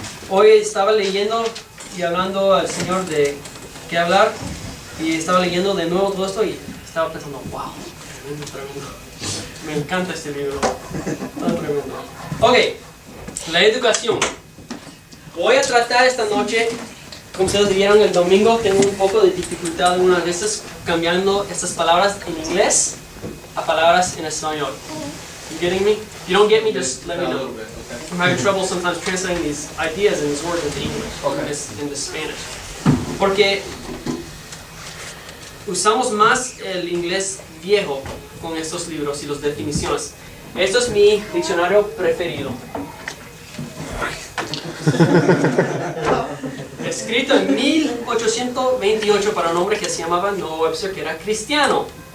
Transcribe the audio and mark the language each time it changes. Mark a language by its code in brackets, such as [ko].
[es] Hoy estaba leyendo y hablando al Señor de qué hablar, y estaba leyendo de nuevo todo esto y estaba pensando, wow, tremendo. Me encanta este libro. Tan tremendo. Ok, la educación. Voy a tratar esta noche, como ustedes vieron el domingo, tengo un poco de dificultad algunas veces cambiando estas palabras en inglés a palabras en español. [en] You getting me? If you don't get me, just let me know. I'm having trouble sometimes translating these ideas and these words into English, into Spanish. [es] Porque usamos más el inglés viejo con estos libros y las definiciones. Esto es mi diccionario preferido. Escrito en 1828 para un hombre que se llamaba Noah Webster, que era cristiano.